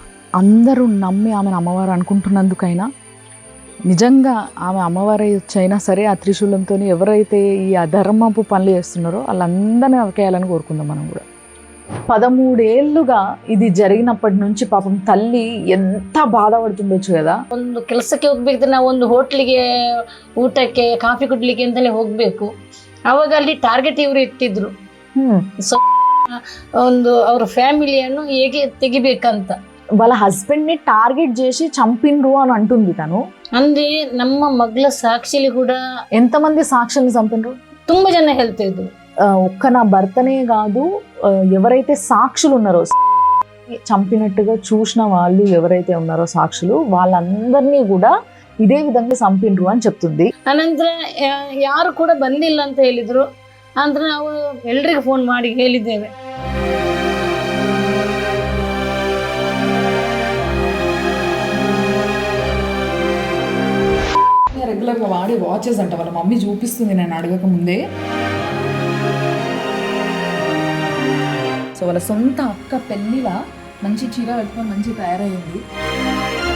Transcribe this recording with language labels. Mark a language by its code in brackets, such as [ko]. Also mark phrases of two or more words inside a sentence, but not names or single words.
[te] అందరూ నమ్మి ఆమెను అమ్మవారు అనుకుంటున్నందుకైనా, నిజంగా ఆమె అమ్మవారి అయినా సరే ఆ త్రిశూలంతో ఎవరైతే ఈ అధర్మపు పనులు చేస్తున్నారో వాళ్ళందరినీ నరికేయాలని కోరుకుందాం మనం కూడా. 13 ఏళ్ళుగా ఇది జరిగినప్పటి నుంచి ಪಾಪం తల్లి ఎంత ಬಾಧಪಡ್తుండొచ్చు కదా. [kn] ಒಂದು ಕೆಲಸಕ್ಕೆ ಹೋಗ್ಬೇಕು, ನಾವು ಒಂದು ಹೋಟ್ಲಿಗೆ ಊಟಕ್ಕೆ ಕಾಫಿ ಕುಡ್ಲಿಕ್ಕೆ ಅಂತಲೇ ಹೋಗ್ಬೇಕು. ಅವಾಗ ಅಲ್ಲಿ ಟಾರ್ಗೆಟ್ ಇವರು ಇಟ್ಟಿದ್ರು, ಒಂದು ಅವರ ಫ್ಯಾಮಿಲಿಯನ್ನು ಹೇಗೆ ತೆಗಿಬೇಕಂತ. [te] వాళ్ళ హస్బెండ్ని టార్గెట్ చేసి చంపిండ్రు అని అంటుంది తను. [kn] ಅಂದ್ರೆ ನಮ್ಮ ಮಗಳ ಸಾಕ್ಷಿಲಿ ಕೂಡ [te] ఎంతమంది సాక్షుల్ని చంపిండ్రు? [kn] ತುಂಬಾ ಜನ ಹೇಳ್ತಾ ಇದ್ರು. [te] ఒక్క నా భర్తనే కాదు, ఎవరైతే సాక్షులు ఉన్నారో, చంపినట్టుగా చూసిన వాళ్ళు ఎవరైతే ఉన్నారో సాక్షులు, వాళ్ళందరినీ కూడా ఇదే విధంగా చంపిండ్రు అని చెప్తుంది. [kn] ಅನಂತರ ಯಾರು ಕೂಡ ಬಂದಿಲ್ಲ ಅಂತ ಹೇಳಿದ್ರು. ಅಂದ್ರೆ ನಾವು ಎಲ್ರಿಗೂ ಫೋನ್ ಮಾಡಿ ಹೇಳಿದ್ದೇವೆ. [te] రెగ్యులర్గా వాడే వాచెస్ అంట వాళ్ళ మమ్మీ చూపిస్తుంది నేను అడగక ముందే. సో వాళ్ళ సొంత అక్క పెళ్ళిలా మంచి చీర కట్టుకొని మంచి తయారయ్యింది.